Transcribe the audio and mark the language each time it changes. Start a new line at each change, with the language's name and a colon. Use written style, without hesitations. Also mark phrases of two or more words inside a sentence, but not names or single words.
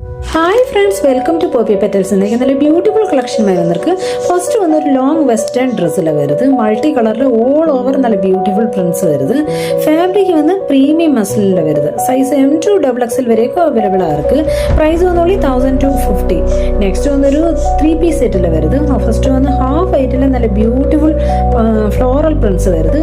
English: Hi friends, welcome to
Malayalam: പോപ്പി പെറ്റൽസ്. നല്ല
English: beautiful collection
Malayalam: വന്നിருக்கு. ഫസ്റ്റ് വന്നൊരു
English: long western dress
Malayalam: வருது.
Tamil: மல்டி கலரில்
English: all over
Tamil: நல்ல
English: beautiful prints
Tamil: வருது. ஃபேப்ரிக் வந்து
English: premium muslin
Tamil: வருது. சைஸ் M2 XXL வரைக்கும் அவைலபிளாக இருக்குது. ப்ரைஸ் வந்து only 1250. நெக்ஸ்ட் வந்து ஒரு 3
English: piece set
Tamil: வருது. ஃபஸ்ட்டு வந்து
English: half height
Tamil: நல்ல
English: beautiful floral prints
Tamil: வருது.